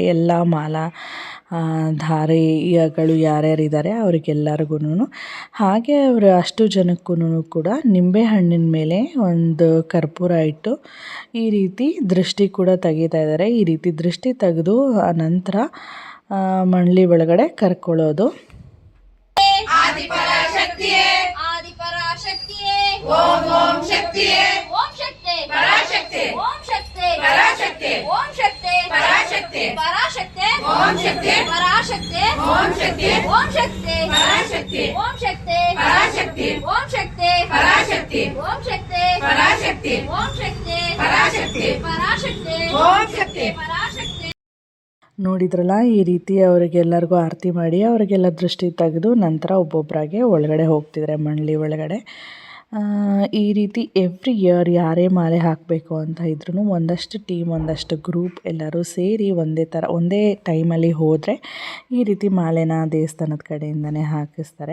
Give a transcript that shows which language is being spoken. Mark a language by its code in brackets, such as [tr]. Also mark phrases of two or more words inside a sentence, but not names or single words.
[kn] ಎಲ್ಲ ಮಾಲಾ ಧಾರೆಗಳು ಯಾರ್ಯಾರಿದ್ದಾರೆ ಅವರಿಗೆಲ್ಲರಿಗೂ. ಹಾಗೆ ಅವರು ಅಷ್ಟು ಜನಕ್ಕೂ ಕೂಡ ನಿಂಬೆ ಹಣ್ಣಿನ ಮೇಲೆ ಒಂದು ಕರ್ಪೂರ ಇಟ್ಟು ಈ ರೀತಿ ದೃಷ್ಟಿ ಕೂಡ ತೆಗಿತಾ ಇದ್ದಾರೆ. ಈ ರೀತಿ ದೃಷ್ಟಿ ತೆಗೆದು ನಂತರ ಮಂಡಳಿ ಒಳಗಡೆ ಕರ್ಕೊಳ್ಳೋದು. [sa] आदिपराशक्तिये ओम ओम शक्तिये ओम शक्ति पराशक्ति ओम शक्ति पराशक्ति ओम शक्ति पराशक्ति पराशक्ति ओम शक्ति पराशक्ति ओम शक्ति पराशक्ति ओम शक्ति पराशक्ति ओम शक्ति पराशक्ति ओम शक्ति पराशक्ति ओम शक्ति पराशक्ति पराशक्ति ओम शक्ति पराशक्ति. [kn] ನೋಡಿದ್ರಲ್ಲ, ಈ ರೀತಿ ಅವರಿಗೆಲ್ಲರಿಗೂ ಆರತಿ ಮಾಡಿ ಅವರಿಗೆಲ್ಲ ದೃಷ್ಟಿ ತೆಗೆದು ನಂತರ ಒಬ್ಬೊಬ್ಬರಾಗೆ ಒಳಗಡೆ ಹೋಗ್ತಿದ್ದಾರೆ ಮಂಡಳಿ ಒಳಗಡೆ. ಈ ರೀತಿ [en] every year [kn] ಯಾರೇ ಮಾಲೆ ಹಾಕಬೇಕು ಅಂತ ಇದ್ರೂ ಒಂದಷ್ಟು ಟೀಮ್, ಒಂದಷ್ಟು ಗ್ರೂಪ್ ಎಲ್ಲರೂ ಸೇರಿ ಒಂದೇ ಟೈಮಲ್ಲಿ ಹೋದರೆ ಈ ರೀತಿ ಮಾಲೆನ ದೇವಸ್ಥಾನದ ಕಡೆಯಿಂದನೇ ಹಾಕಿಸ್ತಾರೆ.